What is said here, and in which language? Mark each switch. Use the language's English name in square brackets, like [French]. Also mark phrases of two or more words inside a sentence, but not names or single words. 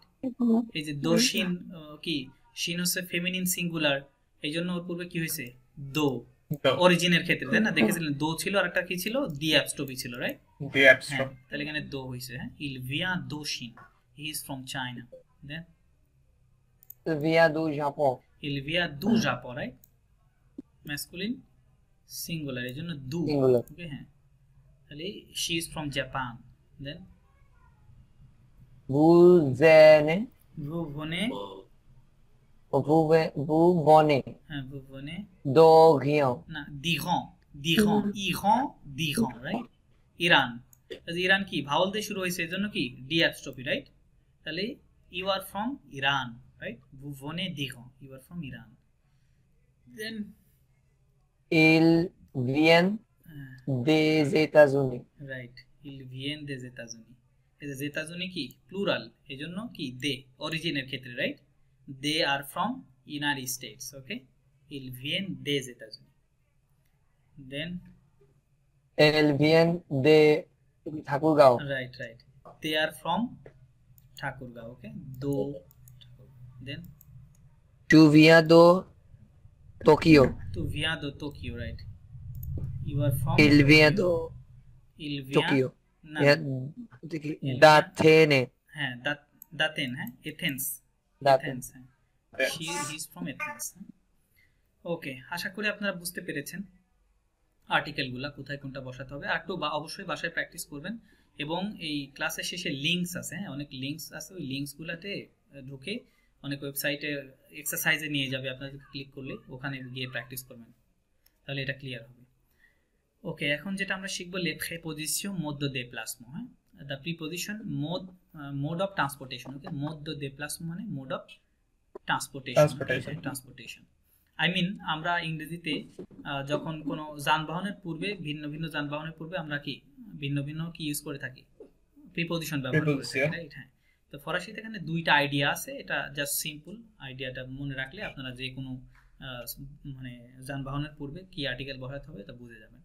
[Bangla] এই যে দোশিন কি, শিন হচ্ছে ফেমিনিন সিঙ্গুলার, এইজন্য ওর পূর্বে কি হয়েছে? দো, অরিজিনের ক্ষেত্রে, তাই না? দেখেছিলেন দো ছিল, আর একটা কি ছিল? দি অ্যাপস্ট্রফি ছিল, রাইট? দি অ্যাপস্ট্রফি। তাহলে এখানে দো হইছে, হ্যাঁ। [French] Il vient de Chine. [English] He is from China. Then [French] Il vient du Japon. Il vient du Japon, [English] right? Masculine singular, [Bangla] এজন্য du, ওকে। হ্যাঁ, তাহলে [English] she is from Japan. Then [French] vous venez না, d'Iran, right? Iran, [Bangla] ইরান কি ভাওয়াল দিয়ে শুরু হয়েছে, এজন্য কি ডি অ্যাপস্ট্রফি, রাইট? তাহলে [English] you are from Iran, [Bangla] রাইট? [French] vous venez d'Iran, [English] you are from Iran. Then [French] ils viennent des États-Unis. রাইট, ils viennent des États-Unis. [Bangla] এই যে États-Unis কি প্লুরাল, এজন্য কি দে অরিজিনের ক্ষেত্রে, রাইট? [English] they are from United States, okay? [French] ils viennent des États-Unis. [English] Then [French] Elles viennent de Thakurgaon. [English] right, they are from Thakurgaon, okay? Do then [French] Tu viens de Tokyo. tu viens de Tokyo, right? [English] You are from [French] Il vient de Tokyo. [Bangla] না [French] d'Athènes. [Bangla] হ্যাঁ দাতেন, হ্যাঁ Athens, Athens. [English] হ্যাঁ he is from Athens. [Bangla] ওকে, আশা করি আপনারা বুঝতে পেরেছেন আর্টিকেলগুলা কোথায় কোনটা বসাতে হবে। আর একটু অবশ্যই বাসায় প্র্যাকটিস করবেন, এবং এই ক্লাসের শেষে লিঙ্কস আছে, হ্যাঁ অনেক লিঙ্কস আছে, ওই লিঙ্কসগুলোতে ঢুকে অনেক ওয়েবসাইটে এক্সারসাইজে নিয়ে যাবে, আপনাদেরকে ক্লিক করলে ওখানে গিয়ে প্র্যাকটিস করবেন, তাহলে এটা ক্লিয়ার হবে। ওকে, এখন যেটা আমরা শিখব লে প্রিপোজিশন মোড [French] de déplacement, [English] হ্যাঁ the preposition mode of transportation, okay? [Bangla] মোড [French] de déplacement [Bangla] মানে [English] mode of transportation. I mean [Bangla] আমরা ইংরেজিতে যখন কোনো যানবাহনের পূর্বে ভিন্ন ভিন্ন যানবাহনের পূর্বে আমরা কি ভিন্ন ভিন্ন কি ইউজ করে থাকি, প্রিপোজিশন ব্যবহার করে থাকি, রাইট? হ্যাঁ, তো ফরাসিতে এখানে দুইটা আইডিয়া আছে, এটা জাস্ট সিম্পল আইডিয়াটা মনে রাখলে আপনারা যে কোনো মানে যানবাহনের পূর্বে কি আর্টিকেল বসাতে হবে তা বুঝে যাবেন।